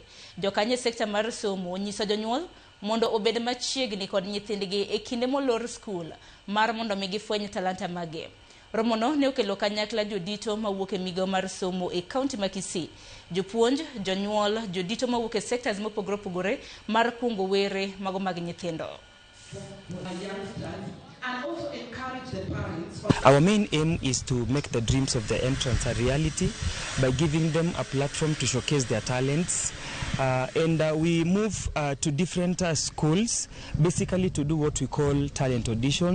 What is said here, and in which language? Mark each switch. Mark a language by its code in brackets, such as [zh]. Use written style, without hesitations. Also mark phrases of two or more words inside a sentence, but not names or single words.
[luo] Jokanye sekta mar somo nyiso jonyuol mondo obed machiegni kod nyithindgi e kinde molor skul mar mondo mi gifweny talanta mage. Romono ne okelo kanyakla jodito mawuok e migawo mar somo e kaunti ma Kisii. Jopuonj, jonyuol, jodito mawuok e sectors mopogore mar kungo were mago mag nyithindo. [en] Our main aim is to make the dreams of the entrants a reality by giving them a platform to showcase their talents. We move to different schools, basically to do what we call talent auditions.